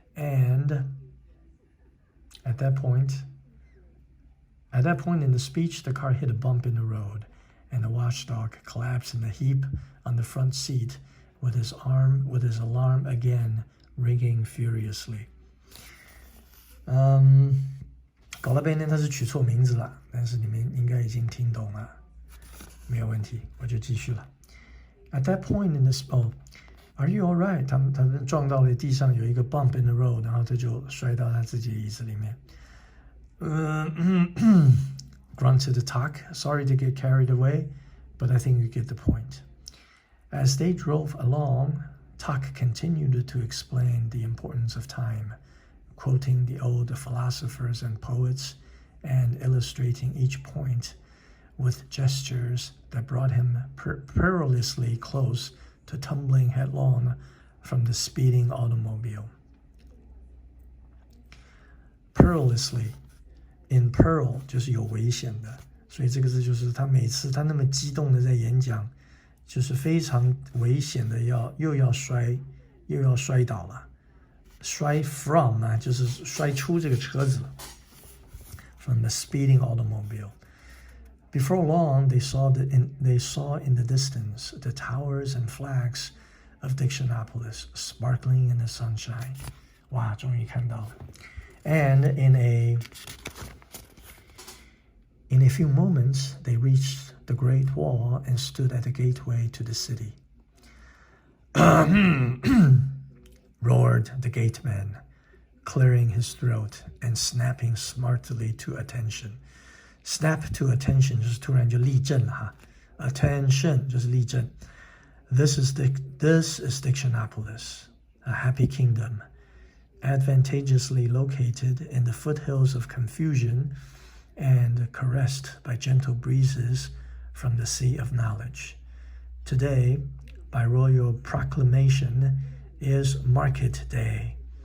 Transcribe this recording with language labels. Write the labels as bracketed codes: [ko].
[en] And at that point in the speech, the car hit a bump in the road, and the watchdog collapsed in a heap on the front seat with his alarm again ringing furiously. [zh] 搞了半天他是取错名字了，但是你们应该已经听懂了，没有问题，我就继续了。 [en] At that point in this, are you all right? [zh] 他们撞到了地上有一个 [en] bump in the road， [zh] 然后他就摔到他自己的椅子里面。 [en] Grunted the Tuck, sorry to get carried away, but I think you get the point. As they drove along, Tuck continued to explain the importance of time, quoting the old philosophers and poets and illustrating each point with gestures that brought him perilously close to tumbling headlong from the speeding automobile. Perilously, in peril [zh] 就是有危险的，所以这个字就是他每次他那么激动的在演讲，就是非常危险的又要摔倒了。摔 from 啊，就是摔出这个车子了。 [en] From the speeding automobile. Before long, they saw in the distance the towers and flags of Dictionopolis sparkling in the sunshine. [zh] 哇，终于看到了。 [en] And in a few moments, they reached the Great Wall and stood at the gateway to the city. Roared the gateman, clearing his throat and snapping smartly to attention. Snap to attention [zh] 就是突然就立正了哈。Attention 就是立正。 [en] This is Dictionopolis, a happy kingdom, advantageously located in the foothills of confusion and caressed by gentle breezes from the sea of knowledge. Today, by royal proclamation, is market day.